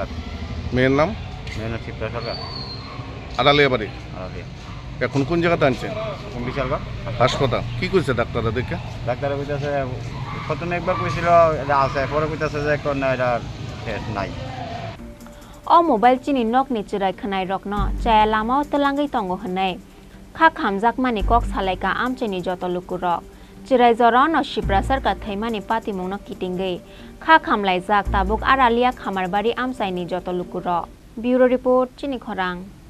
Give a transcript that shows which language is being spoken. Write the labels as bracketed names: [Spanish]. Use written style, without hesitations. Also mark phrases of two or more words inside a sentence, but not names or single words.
[Bangla] মেয়ের নাম শিবা সরকার আড়ালিয়া বাড়ি আড়ালিয়া এখন কোন জায়গাতে আনছে বিশালগড় হাসপাতাল কি কইছে ডাক্তাররা দেখে ডাক্তারে কইতাছে প্রথমে একবার কইছিল এটা আছে পরে কইতাছে যে এখন এটা শেষ নাই [Kok Borok] অ মোবাইল চিনি নক ni chirai khanai rokno chaya lamao telangai tongo hanai kha khamjak mani kok salaika amcheni joto lukurok chirai joron no shiprasar ka thaimani pati mungno kitingai kha khamlai jak tabuk aralia khamarbari amsaini joto lukurok [English] bureau report [Kok Borok] Chini Khorang